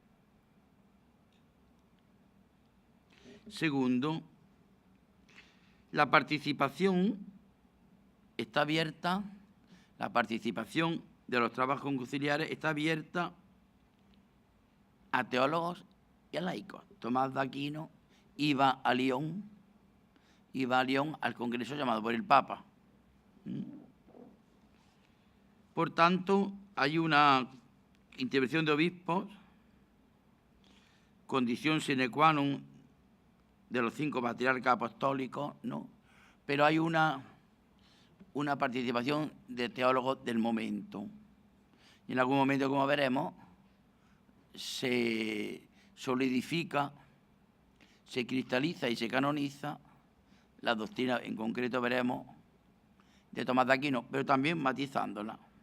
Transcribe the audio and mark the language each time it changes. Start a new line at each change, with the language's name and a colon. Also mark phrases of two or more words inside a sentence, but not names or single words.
Spanish: Segundo, la participación está abierta, la participación de los trabajos conciliares está abierta a teólogos y a laicos. Tomás de Aquino iba a Lyon al congreso llamado por el Papa. Por tanto, hay una intervención de obispos, condición
Latin: sine qua non
Spanish: de los 5 patriarcas apostólicos, ¿no? Pero hay una participación de teólogos del momento. Y en algún momento, como veremos, se solidifica, se cristaliza y se canoniza la doctrina, en concreto veremos, de Tomás de Aquino, pero también matizándola.